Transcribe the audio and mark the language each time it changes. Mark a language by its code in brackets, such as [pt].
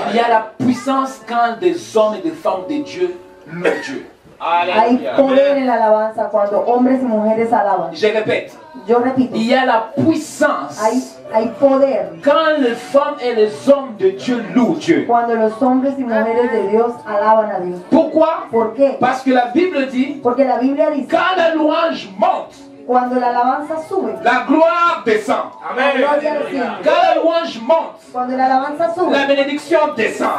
[fr] il y a la puissance quand des hommes et des femmes de Dieu louent Dieu. [es] hay poder en la alabanza cuando hombres y mujeres alaban. [fr] Je répète, [es] Yo repito, [fr] il y a la puissance [es] hay poder [fr] quand les femmes et les hommes de Dieu louent Dieu. [es] cuando los hombres y mujeres de Dios alaban a Dios. [fr] Pourquoi? [es] ¿Por qué? [fr] Parce que la Bible dit, [es] Porque la Biblia dice, [fr] quand la louange monte, [es] cuando la alabanza sube, [fr] la gloire descend. [es] la gloria desciende. [fr] Quand la louange monte, [es] Cuando la alabanza sube, [fr] la bénédiction descend.